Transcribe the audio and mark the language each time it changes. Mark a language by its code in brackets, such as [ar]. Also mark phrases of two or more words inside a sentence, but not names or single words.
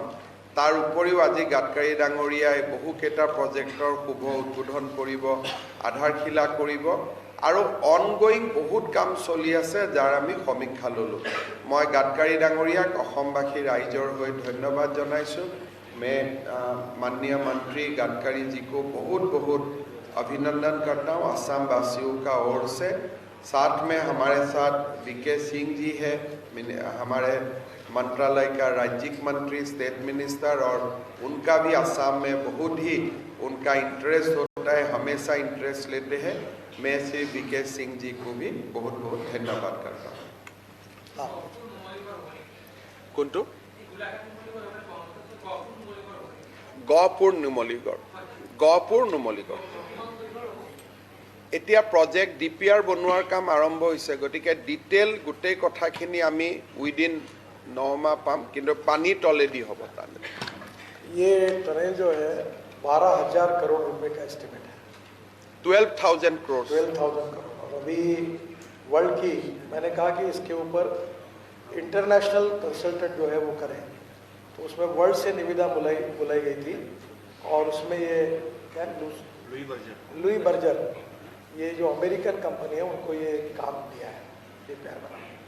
[as] তাৰ উপৰিও আজি গাডকাৰী ডাঙৰীয়াই বহুকেইটা প্ৰজেক্টৰ শুভ উদ্বোধন কৰিব, আধাৰশিলা কৰিব আৰু অনগোয়িং বহুত কাম চলি আছে যাৰ আমি সমীক্ষা ল'লোঁ। মই গাডকাৰী ডাঙৰীয়াক অসমবাসী ৰাইজৰ হৈ ধন্যবাদ জনাইছোঁ। [hi] मैं माननीय मंत्री गडकरी जी को बहुत बहुत अभिनंदन करता हूँ असम वासियों का ओर से। साथ में हमारे साथ VK सिंह जी है, हमारे मंत्रालय का राज्यिक मंत्री, [en] state minister, [hi] और उनका भी असम में बहुत ही उनका इंटरेस्ट होता है, हमेशा इंटरेस्ट लेते हैं। मैं श्री VK सिंह जी को भी बहुत बहुत धन्यवाद करता हूँ। [as] कुंटू গহপুৰ নুমলীগড় এতিয়া প্ৰজেক্ট DPR বনোৱাৰ কাম আৰম্ভ হৈছে। গতিকে ডিটেইল গোটেই কথাখিনি আমি উইদিন 9 মাহ পাম, কিন্তু পানী তলেদি হ'ব। তালে [hi] ये टनल जो है 12,000 करोड़ रुपए का एस्टिमेट है। 12,000 करोड़। 12,000 करोड़। और अभी वर्ल्ड की मैंने कहा कि इसके ऊपर [en] international consultant [hi] जो है वो करें, तो उसमें वर्ल्ड से निविदा बुलाई गई थी और उसमें ये क्या लुई बर्जर ये जो [en] American company [hi] है उनको ये काम दिया है, ये प्यार बना।